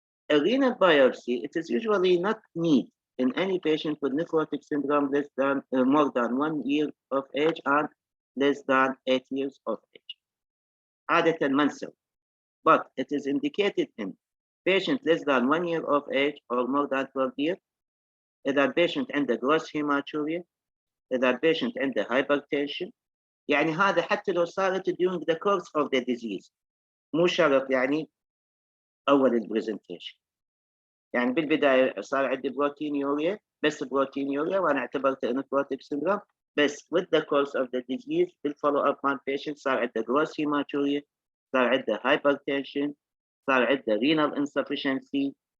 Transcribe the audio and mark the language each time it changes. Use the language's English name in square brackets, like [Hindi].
[English] A renal biopsy, it is usually not needed in any patient with nephrotic syndrome less than more than 1 year of age and less than 8 years of age. [Arabic] عادة ما نسوي. [English] But it is indicated in patient less than 1 year of age or more than 12 years. [Arabic] إذا البيشنت عنده gross hematuria، إذا البيشنت عنده hypertension، يعني هذا حتى لو صارت [English] during the course of the disease، [Arabic] مو شرط يعني أول البرزنتيشن. يعني بالبداية صار عندي بروتينيوريا، بس بروتينيوريا وأنا اعتبرته nephrotic syndrome، بس [English] with the course of the disease [Arabic] بالfollow up مال patient صار عنده gross hematuria، صار عنده hypertension، صار عنده renal insufficiency،